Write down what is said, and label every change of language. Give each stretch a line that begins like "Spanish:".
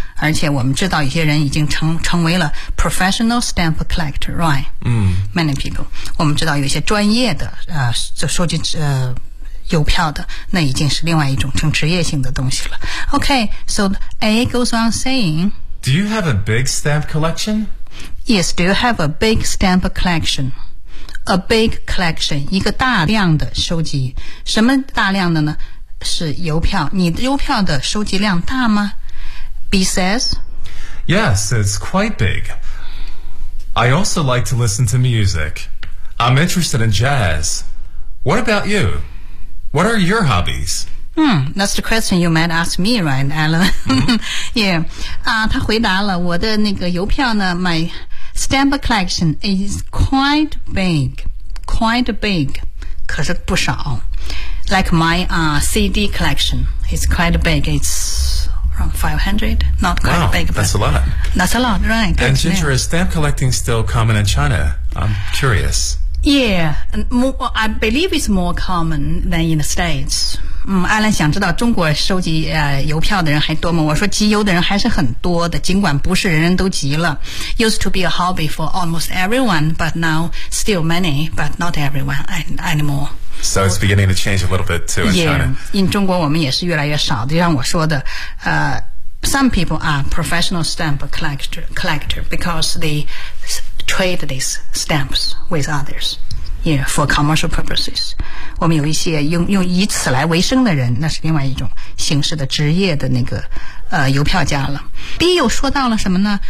Chinese: 而且我们知道一些人已经成为了
English: professional stamp collector, right? Many people.
Chinese: 我们知道有一些专业的就收集邮票的，那已经是另外一种成职业性的东西了。
English: Okay, so A goes on saying, Do you have a big stamp collection? Yes, do you have a big stamp collection? A big collection,
Chinese: 一个大量的收集。什么大量的呢？是邮票。你的邮票的收集量大吗？
English: B says, Yes, it's quite big. I also like to listen to music. I'm interested in jazz. What about you? What are your hobbies? That's the question you might ask me, right, Alan? Mm-hmm. yeah.
Chinese: 他回答了我的那个邮票呢
English: My stamp collection is quite big. Quite big.
Chinese: 可是不少
English: Like my CD collection. It's quite big. It's... 500, not quite big. That's a lot. That's a lot, right. And Ginger, is stamp collecting still common in China? I'm curious. Yeah, I believe it's more common than in the States.
Chinese: Alan 想知道中国收集邮票的人还多吗？我说集邮的人还是很多的，尽管不是人人都集了。
English: Used to be a hobby for almost everyone, but now still many, but not everyone anymore. So it's beginning to change a little bit too in China. Yeah, in
Chinese: 中国我们也是越来越少的。就像我说的，
English: some people are professional stamp collector because they trade these stamps with others. Yeah, for commercial purposes.
Chinese: 我们有一些用以此来为生的人，那是另外一种形式的职业的那个邮票家了。B 又说到了什么呢？